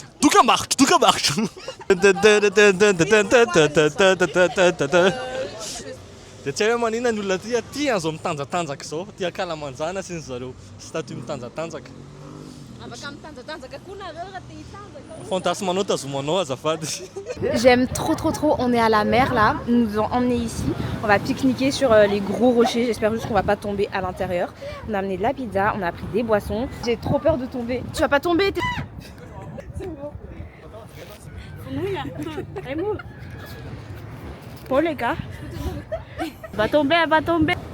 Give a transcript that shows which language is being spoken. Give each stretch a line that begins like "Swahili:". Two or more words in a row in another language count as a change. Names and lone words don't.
Malagasy: Dokambarotra, dokambarotra. De tsy hay hoe manina ny olona ty an'izao mitanjatanjaka zao, ty akalamanjana sy ny zareo sy taty mitanjatanjaka. Afaka mitanjatanjaka koa nareo raha te hitanjaka. Fantasmanao tazomanao azafady.
French: J'aime trop, on est à la mer là, ils nous ont emmenés ici, on va pique-niquer sur les gros rochers, j'espère juste qu'on va pas tomber à l'intérieur. On a amené de la pizza, on a pris des boissons, j'ai trop peur de tomber. Tu vas pas tomber, t'es... C'est bon. Bon les gars, va tomber, elle va tomber.